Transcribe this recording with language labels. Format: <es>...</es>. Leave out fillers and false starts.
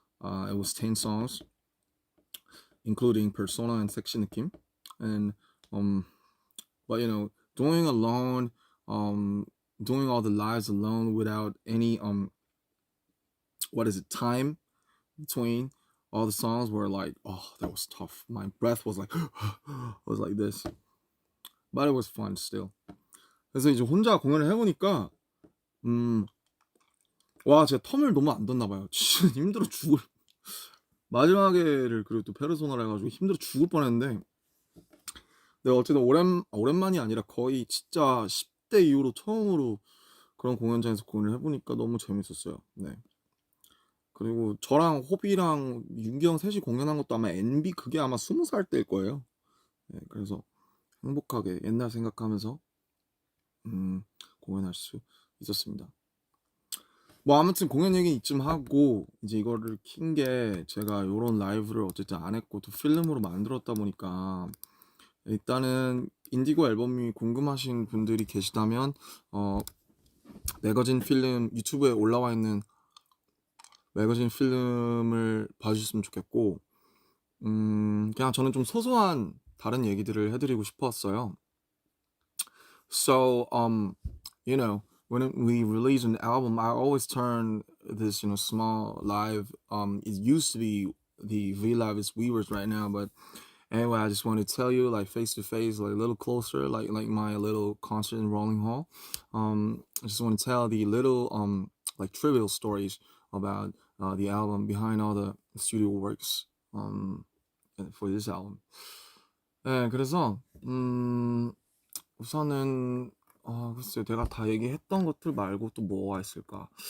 <en>It was 10 songs, including Persona and Section Kim, and but doing alone, doing all the lives alone without any time between all the songs were like, oh, that was tough. My breath was like was like this, but it was fun still.</en> <ko>그래서 이제 혼자 공연을 해보니까 와, 제가 텀을 너무 안 뒀나 봐요. 진짜 힘들어 죽을. 마지막에를 그리고 또 페르소나를 해가지고 힘들어 죽을 뻔했는데, 네, 어쨌든 오랜만이 아니라 거의 진짜 10대 이후로 처음으로 그런 공연장에서 공연을 해보니까 너무 재밌었어요. 네. 그리고 저랑 호비랑 윤기 형 셋이 공연한 것도 아마 NB 그게 아마 20살 때일 거예요. 네, 그래서 행복하게 옛날 생각하면서 공연할 수 있었습니다. 뭐 아무튼 공연 얘기 이쯤 하고 이제 이거를 킨 게 제가 요런 라이브를 어쨌든 안 했고 또 필름으로 만들었다 보니까 일단은 인디고 앨범이 궁금하신 분들이 계시다면 매거진 필름 유튜브에 올라와 있는 매거진 필름을 봐주셨으면 좋겠고 그냥 저는 좀 소소한 다른 얘기들을 해드리고 싶었어요.</ko> <en>So you know when we release an album, I always turn this small live. It used to be the V Live is Weavers right now, but anyway, I just want to tell you like face to face, like a little closer, like my little concert in Rolling Hall. I just want to tell the little like trivial stories about the album behind all the studio works for this album.</en> <ko>네, 그래서 우선은 글쎄요, 내가 다 얘기했던 것들 말고 또 뭐가 있을까?</ko>